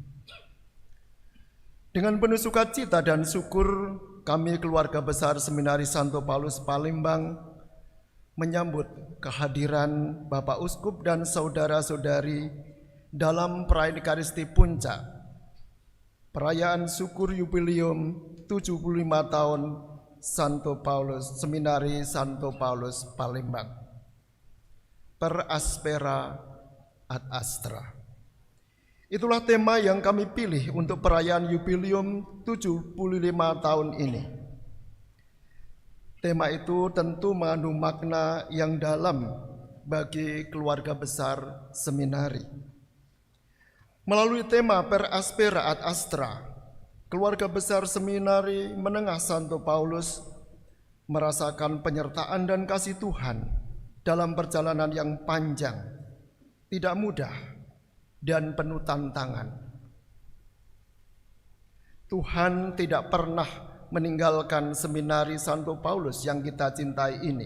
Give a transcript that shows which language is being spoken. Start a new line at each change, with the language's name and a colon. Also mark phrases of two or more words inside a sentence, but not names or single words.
Indonesian: Dengan penuh sukacita dan syukur, kami keluarga besar Seminari Santo Paulus Palembang menyambut kehadiran Bapak Uskup dan saudara-saudari dalam perayaan Ekaristi Puncak, perayaan syukur yubileum 75 tahun Santo Paulus, Seminari Santo Paulus Palembang.
Latin: Per aspera ad astra.
Indonesian: Itulah tema yang kami pilih untuk perayaan yubileum 75 tahun ini. Tema itu tentu mengandung makna yang dalam bagi keluarga besar seminari. Melalui tema
Latin: per aspera ad astra,
Indonesian: keluarga besar seminari menengah Santo Paulus merasakan penyertaan dan kasih Tuhan dalam perjalanan yang panjang, tidak mudah, dan penuh tantangan. Tuhan tidak pernah meninggalkan Seminari Santo Paulus yang kita cintai ini.